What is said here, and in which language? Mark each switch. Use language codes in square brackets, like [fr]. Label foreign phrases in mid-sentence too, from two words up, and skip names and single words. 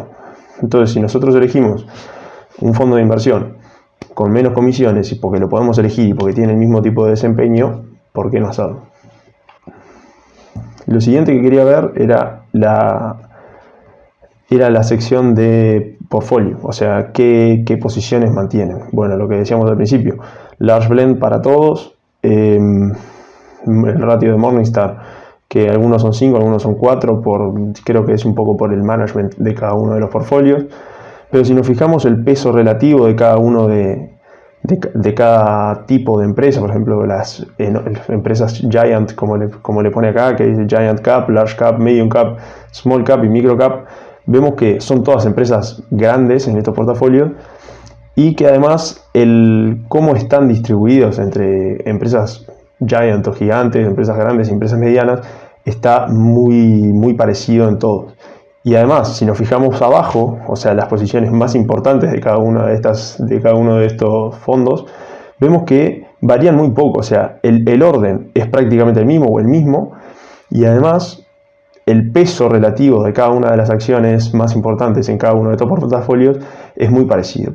[es] Entonces, si nosotros elegimos un fondo de inversión con menos comisiones, y porque lo podemos elegir y porque tiene el mismo tipo de desempeño, ¿por qué no hacerlo? Lo siguiente que quería ver era la sección de portfolio, o sea, qué posiciones mantienen. Bueno, lo que decíamos al principio, [en] large blend [es] para todos, el ratio de Morningstar, que algunos son 5, algunos son 4, creo que es un poco por el management de cada uno de los portfolios, pero si nos fijamos el peso relativo de cada uno de cada tipo de empresa, por ejemplo, las empresas Giant, como le pone acá, que dice [en] Giant Cap, Large Cap, Medium Cap, Small Cap [es] y [en] Micro Cap, [es] vemos que son todas empresas grandes en estos portafolios y que además cómo están distribuidos entre empresas Giant o gigantes, empresas grandes y empresas medianas, está muy, muy parecido en todos. Y además, si nos fijamos abajo, o sea, las posiciones más importantes de cada uno de estos fondos, vemos que varían muy poco, o sea, el orden es prácticamente el mismo, y además el peso relativo de cada una de las acciones más importantes en cada uno de estos portafolios es muy parecido.